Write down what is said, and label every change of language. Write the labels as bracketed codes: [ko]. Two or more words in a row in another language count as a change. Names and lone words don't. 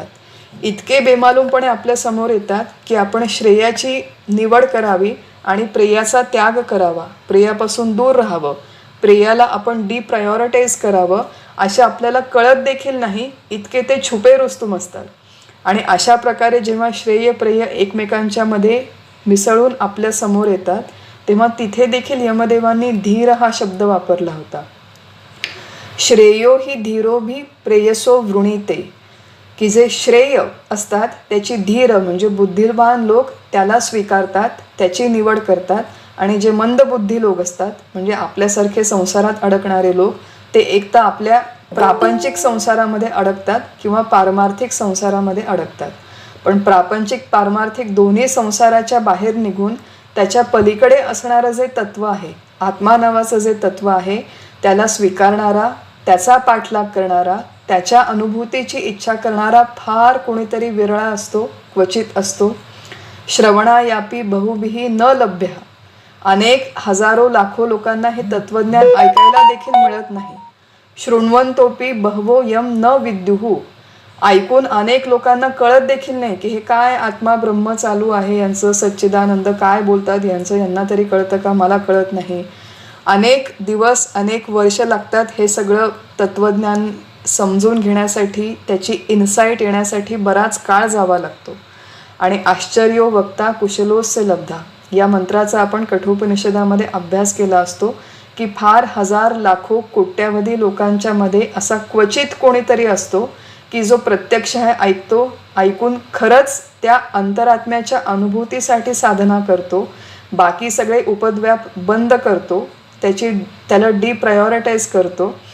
[mr] इतके बेमालूमपणे आपल्या समोर येतात की आपण श्रेयाची निवड करावी आणि प्रेयाचा त्याग करावा, प्रेयापासून दूर राहावं, प्रेयाला आपण डिप्रायोरिटाईज करावं, असे आपल्याला कळत देखील नाही, इतके ते छुपे रुस्तुम असतात. आणि अशा प्रकारे जेव्हा श्रेय प्रेय एकमेकांच्या मध्ये मिसळून आपल्या समोर येतात तेव्हा तिथे देखील यमदेवांनी धीर हा शब्द वापरला होता. [sa] श्रेयो ही धीरो भी प्रेयसो वृणीते, [mr] की जे श्रेय असतात त्याची धीर म्हणजे बुद्धिवान लोक त्याला स्वीकारतात, त्याची निवड करतात. आणि जे मंदबुद्धी लोक असतात, म्हणजे आपल्यासारखे संसारात अडकणारे लोक, ते एक तर आपल्या प्रापंचिक संसारामध्ये अडकतात किंवा पारमार्थिक संसारामध्ये अडकतात. पण प्रापंचिक पारमार्थिक दोन्ही संसाराच्या बाहेर निघून त्याच्या पलीकडे असणारं जे तत्व आहे, आत्मा नावाचं जे तत्व आहे, त्याला स्वीकारणारा, त्याचा पाठलाग करणारा, त्याच्या अनुभूतीची इच्छा करणारा फार कोणीतरी विरळा असतो, क्वचित असतो. [sa] श्रवणायापी बहुभिः न लभ्य. [mr] अनेक हजारो लाखो लोकांना हे तत्वज्ञान ऐकायला देखील मिळत नाही. [sa] शृण्वन्तोपि बहवो यम न विद्युः. [mr] ऐकून अनेक लोकांना कळत देखील नाही की हे काय आत्मा ब्रह्म चालू आहे, यांचं सच्चिदानंद काय बोलतात, यांना तरी कळतं का, मला कळत नाही. अनेक दिवस, अनेक वर्ष लागतात हे सगळं तत्वज्ञान समजून घेण्यासाठी, त्याची इन्साईट येण्यासाठी बराच काळ जावा लागतो. आणि [sa] आश्चर्यो वक्ता कुशलोस्य लब्धा [mr] या मंत्राचा आपण कठोपनिषदामध्ये अभ्यास केला असतो की फार हजार लाखो कोट्यावधी लोकांच्या मध्ये असा क्वचित कोणीतरी असतो की जो प्रत्यक्ष हे ऐकतो, ऐकून खरंच त्या अंतरात्म्याच्या अनुभूतीसाठी साधना करतो, बाकी सगळे उपद्व्याप बंद करतो, त्याला डिप्रायोरिटाईज करतो.